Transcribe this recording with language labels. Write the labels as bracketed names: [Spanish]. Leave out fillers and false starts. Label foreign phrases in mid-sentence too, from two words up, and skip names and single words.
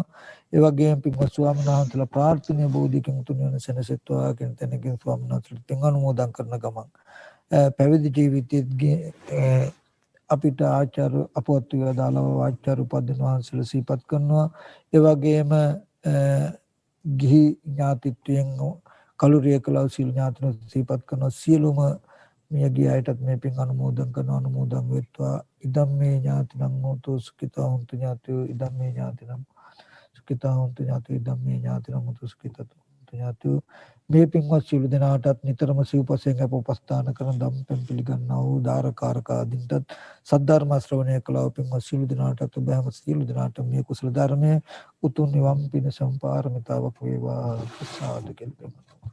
[Sinhala] ඒ වගේම පින්වත් ස්වාමීන් වහන්සේලා ප්‍රාර්ථනීය බෝධිකින් තුන් වෙන සෙනසෙත්වා කියන තැනකින් ස්වාමීන් වහන්සේලා පින් අනුමෝදන් කරන ගමන් පැවිදි ජීවිතයේ අපිට ආචාර්ය අපවත් වේදාලව ආචාර්ය උපදින වහන්සේලා සිහිපත් කරනවා. ඒ වගේම ගිහි ඥාතිත්වයෙන් කලුරිය කලව සිල් ඥාතින සිහිපත් කරන සියලුම මියගිය අයටත් මේ පින් අනුමෝදන් කරන අනුමෝදන් වෙත්වා. [Pali] ඉදම්මේ ඥාතිනම් හෝතු සුඛිතා හොන්තු ඥාතියෝ ඉදම්මේ ඥාතිනම් සුඛිතා හොන්තු ඥාතියෝ ඉදම්මේ ඥාතිනම් හෝතු සුඛිතා හොන්තු ඥාතියෝ. [Sinhala] මේ පින්වත් සියලු දෙනාටත් නිතරම සිව්පසයෙන් අප උපස්ථාන කරන ධම්පෙන් පිළිගන්නා වූ දාරකාරක ආදීන්ටත් සද්ධර්ම ශ්‍රවණය කළා වූ පින්වත් සියලු දෙනාටත් ඔබම සියලු දෙනාට මේ කුසල ධර්මයේ උතුම් නිවන් පිණසම් පාරමිතාවක් වේවා. සාදු කියලා